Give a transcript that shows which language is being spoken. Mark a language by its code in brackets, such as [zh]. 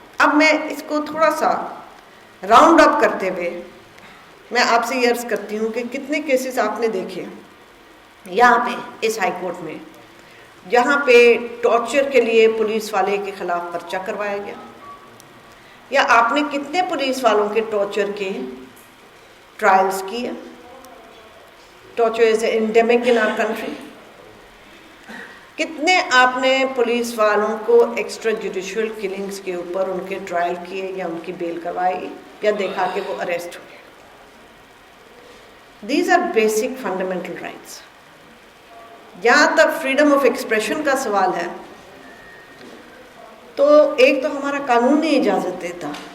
[ur] اب میں اس کو تھوڑا سا راؤنڈ اپ کرتے ہوئے میں آپ سے یہ عرض کرتی ہوں کہ کتنے کیسز آپ نے دیکھے یہاں پہ اس ہائی کورٹ میں جہاں پہ ٹارچر کے لیے پولیس والے کے خلاف پرچہ کروایا گیا، یا آپ نے کتنے پولیس والوں کے ٹارچر کے ٹرائلز کیے. [en] Torture is endemic in our country. [ur] کتنے آپ نے پولیس والوں کو ایکسٹرا جوڈیشل کلنگز کے اوپر ان کے ٹرائل کیے یا ان کی بیل کروائی یا دیکھا کہ وہ اریسٹ ہوئے. [en] These are basic fundamental rights. [ur] جہاں تک فریڈم آف ایکسپریشن کا سوال ہے تو ایک تو ہمارا قانون نہیں اجازت دیتا.